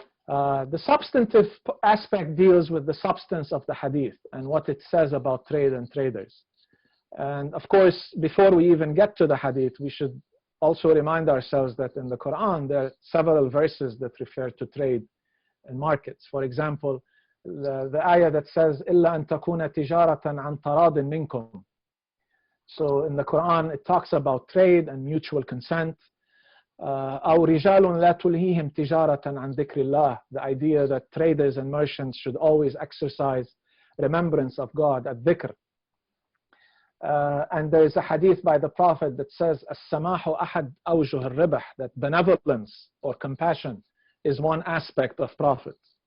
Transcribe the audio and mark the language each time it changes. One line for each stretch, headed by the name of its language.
English: The substantive aspect deals with the substance of the hadith and what it says about trade and traders. And of course, before we even get to the hadith, we should also remind ourselves that in the Quran, there are several verses that refer to trade and markets. For example, the ayah that says,
Arabic: إِلَّا أَن تَكُونَ تِجَارَةً عَنْ تَرَاضٍ مِنْكُمْ.
English: So in the Quran, it talks about trade and mutual consent.
Arabic: أو رجال لا تلهيهم تجارة عن ذكر الله.
English: The idea that traders and merchants should always exercise remembrance of God at dhikr. And there is a hadith by the Prophet that says,
Arabic: السماح أحد أوجه الربح,
English: that benevolence or compassion is one aspect of profit.